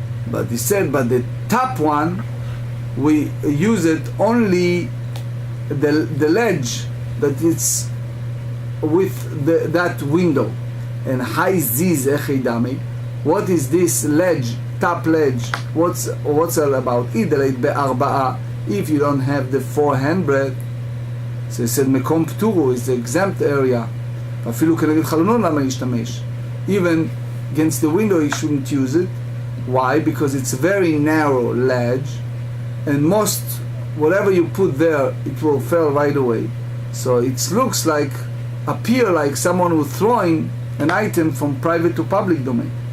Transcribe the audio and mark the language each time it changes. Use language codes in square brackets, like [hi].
[en] But he said, but the top one, we use it only the ledge that it's with that window. And high ziz echidami, what is this ledge, top ledge? What's all about? Idelate be'arba'a, if you don't have the 4 handbreadth. So he said, [he] מקום פטורו [en] is the exempt area. [he] אפילו כנגד חלונו למה להשתמש? [en] Even against the window he shouldn't use it. Why? Because it's a very narrow ledge, and most, whatever you put there, it will fall right away. So it looks like, appear like someone who's throwing an item from private to public domain.